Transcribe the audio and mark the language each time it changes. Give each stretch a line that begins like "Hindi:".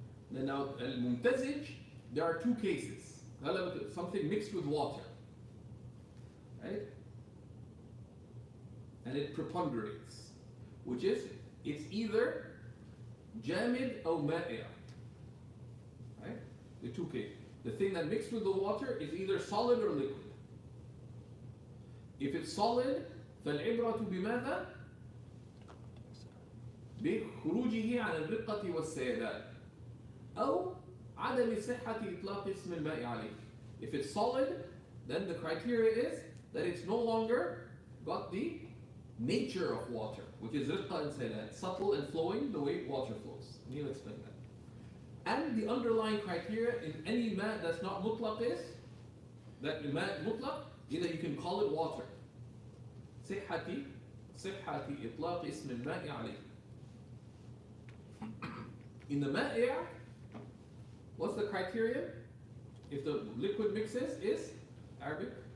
English: Then now al-mumtazij, there are two cases. Something mixed with water, right? And it preponderates, which is, it's either jamid or ma'i', right? The two cases. The thing that mixed with the water is either solid or liquid. If it's solid,
Arabic: فالعبرة بماذا؟ بخروجه عن الرقة والسيلان أو عدم صحة إطلاق اسم الماء عليه.
English: If it's solid, then the criteria is that it's no longer got the nature of water, which is رقة and سيلان, subtle and flowing the way water flows. And he'll explain that. And the underlying criteria in any ma that's not mutlaq is that ma mutlaq, either you can call it water.
Arabic: صحة إطلاق اسم الماء عليه.
English: In the ma'i', what's the criterion? If the liquid mixes is Arabic?